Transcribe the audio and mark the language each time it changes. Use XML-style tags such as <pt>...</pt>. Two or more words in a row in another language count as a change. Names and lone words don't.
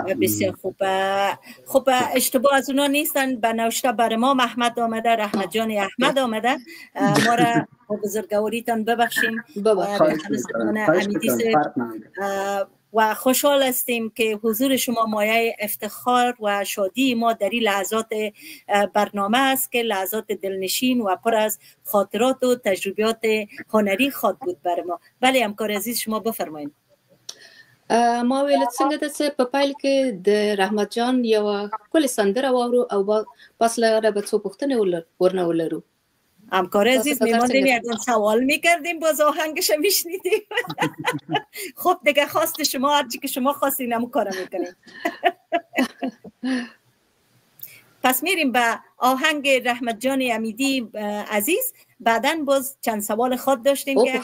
<fa>بسیار خوب اشتباه از اونا نیستن به نوشته برای ما محمد آمده رحمت جان احمد آمده ما را با بزرگواریتان ببخشیم و خوشحال هستیم که حضور شما مایه افتخار و شادی ما در این لحظات برنامه است که لحظات دلنشین و پر از خاطرات و تجربیات هنری خواد بود برای ما. بله همکار عزیز شما بفرمایید.</fa> <ps>ما ویل څنګه د څه په پایل کې د رحمت جان یو کل سندره واورو او پس لاره به څو پوښتنې ورنه ولرو.</ps> <fa>همکار عزیز میماندیم یکم سوال میکردیم باز آهنگش میشنیدیم. خب دیگه خواست شما هرچی که شما خواستین همون کارو میکنیم. پس میریم به آهنگ رحمت جان امیدی عزیز. بعداً باز چند سوال خود داشتیم که</fa>